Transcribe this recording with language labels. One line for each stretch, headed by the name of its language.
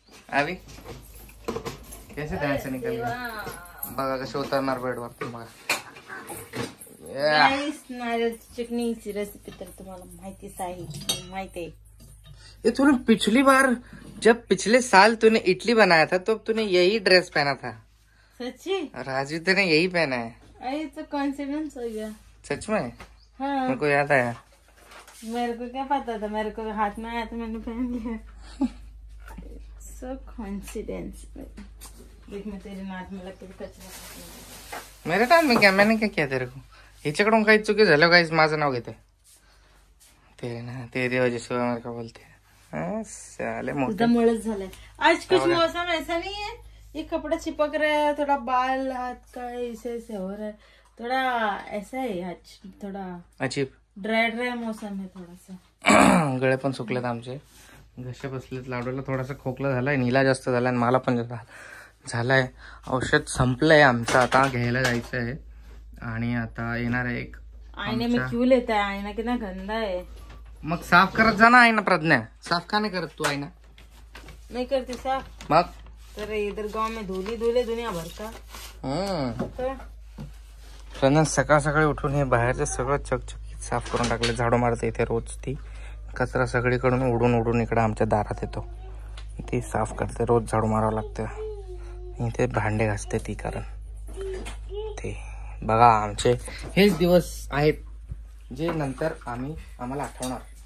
Hindi: अभी कैसे ध्यान से निकल गया.
Marathi: बघा कसे उतरणार बेडवर. बघा नारियल चटनीची रेसिपी तर तुम्हाला माहितीच आहे.
Hindi: ये तूने पिछली बार जब पिछले साल तूने इडली बनाया था तो तूने यही ड्रेस पहना था. सच्ची? राजू ने यही पहना है. अरे तो कॉन्फिडेंस हो गया. सच में? हाँ. मेरे को याद आया. मेरे को क्या पता था, मेरे को हाथ में आया तो मैंने पहन लिया. सो कॉन्फिडेंस. देख मैं तेरे नाक में लगते कचरा. मेरे नाक में क्या? मैंने क्या किया तेरे को?
Marathi: हिच्याकडून काही चुकी झालं काहीच माझं नाव घेते.
Hindi: तेरी वजह से मेरे को बोलते हैं. साले मोठे
Marathi: मुळेच झालंय.
Hindi: आज कुछ मौसम ऐसा नहीं है ये कपड़ा चिपक रहा है, थोड़ा बाल हाथ का ऐसे ऐसे हो रहा है, थोड़ा ऐसा है आज, थोड़ा अजीब ड्राय मौसम है थोडासा.
Marathi: गळे पण सुकलेत आमचे, घसे बसलेत. लाडूला थोडासा खोकला झालाय, नीला जास्त झालाय, मला पण झालाय. औषध संपलंय आमचं, आता घ्यायला जायचं आहे. आणि आता येणार आहे एक.
Hindi: आईने में क्यों लेता है, आईना कितना गंदा है.
Marathi: मग साफ करत जा ना आईना. प्रज्ञा साफ का नाही करत तू आईना?
Hindi: नहीं करती साफ.
Marathi: मग
Hindi: तर इधर गांव में धूली धूले दुनिया भर का.
Marathi: तर प्रज्ञा सकाळ सकाळी उठून हे बाहेरचं सगळं चकचकीत साफ करून टाकले. झाडू मारते इथे रोज. ती कचरा सगळीकडून उडून उडून इकडे आमच्या दारात येतो. ती साफ करते, रोज झाडू मारावं लागतं. इथे भांडे घासते ती, कारण ते बघा आमचे हेच दिवस आहेत जे नंतर आम्हाला आठवणार.